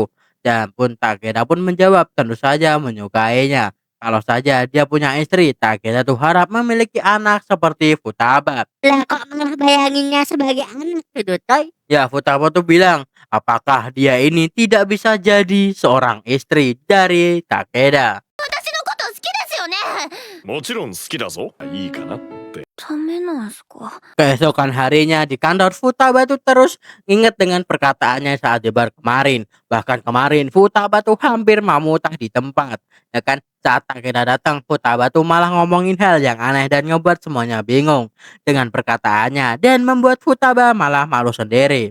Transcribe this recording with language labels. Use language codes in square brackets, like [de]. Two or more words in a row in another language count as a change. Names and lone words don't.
[id] Dan pun Takeda pun menjawab tentu saja menyukainya. Kalau saja dia punya istri, Takeda tuh harap memiliki anak seperti Futaba. Lah kok malah bayanginnya sebagai anak gitu, coy? Ya, Futaba tuh bilang, apakah dia ini tidak bisa jadi seorang istri dari Takeda? [ja] 私のこと好きですよね。もちろん好きだぞ。いいかなって。ダメなんすか？ [id] Keesokan harinya di kantor, Futaba tuh terus ingat dengan perkataannya saat di bar kemarin. Bahkan kemarin Futaba tuh hampir mau muntah di tempat. Ya kan, saat Takeda datang, Futaba tuh malah ngomongin hal yang aneh dan ngebuat semuanya bingung dengan perkataannya dan membuat Futaba malah malu sendiri.